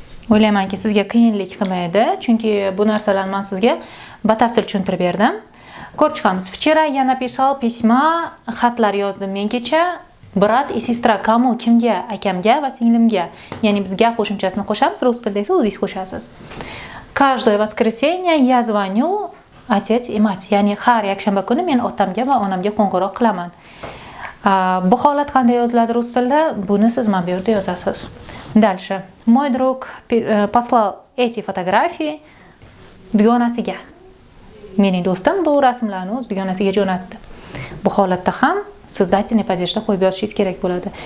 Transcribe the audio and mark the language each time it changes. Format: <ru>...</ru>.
<uz>O'ylaymanki, sizga qiyinlik qilmaydi, chunki bu narsalarni men sizga batafsil tushuntirib berdim. Ko'rib chiqamiz.</uz> <ru>Vчера я написал письма,</ru> <uz>xatlar yozdim men kecha. Brat и sestra кому, kimga, akamga va singlimga. Ya'ni biz gap qo'shimchasini qo'shamiz, rus tilida esa o'zingiz qo'shasiz.</uz> <ru>Каждое воскресенье я звоню отец и мать.</ru> <uz>Ya'ni har yakshanba kuni men otamga va onamga qo'ng'iroq qilaman. Bu holat qanday yoziladi rus tilida? Buni siz mana bu yerda yozasiz.</uz> <ru>Дальше. Мой друг послал эти фотографии dugonasiga.</ru> <uz>Mening do'stim bu rasmlarni o'z dugonasiga jo'natdi. Bu holatda ham siz dativniy падежda qo'yib yozishingiz kerak bo'ladi.</uz>